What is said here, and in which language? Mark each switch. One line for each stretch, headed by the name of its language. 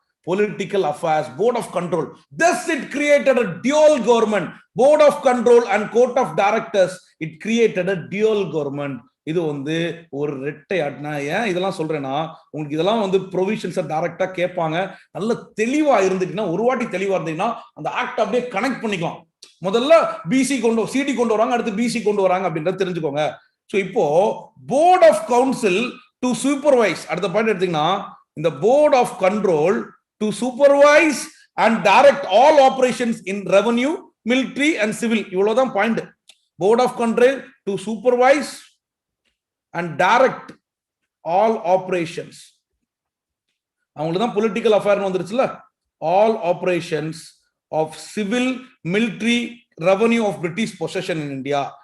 English: Political affairs, board of control. Thus it created a dual government. Board of control and court of directors, it created a dual government.
Tamil: இது வந்து ஒரு ரெட்டை ஆட்னா. ஏன் இதெல்லாம் சொல்றேன்னா, உங்களுக்கு இதெல்லாம் வந்து ப்ரொவிஷன்ஸை டைரக்டா கேட்பாங்க. நல்ல தெளிவா இருந்துச்சுன்னா, ஒரு வாட்டி தெளிவா இருந்தீங்கன்னா அந்த ஆக்ட் அப்படியே கனெக்ட் பண்ணிக்கலாம். முதல்ல சிடி கொண்டு வராங்க, அடுத்து பிசி கொண்டு வராங்க அப்படின்றத தெரிஞ்சுக்கோங்க.
English: சோ இப்போ board of council to supervise,
Tamil: அடுத்த பாயிண்ட் எடுத்தீங்கன்னா,
English: இந்த board of control to supervise and direct all operations in revenue, military and civil.
Tamil: இவ்வளவுதான் point.
English: Board of control to supervise and direct all operations.
Tamil: அவங்களுக்கு தான் political affair வந்துருச்சுல.
English: all operations of civil, military, revenue of British possession in India.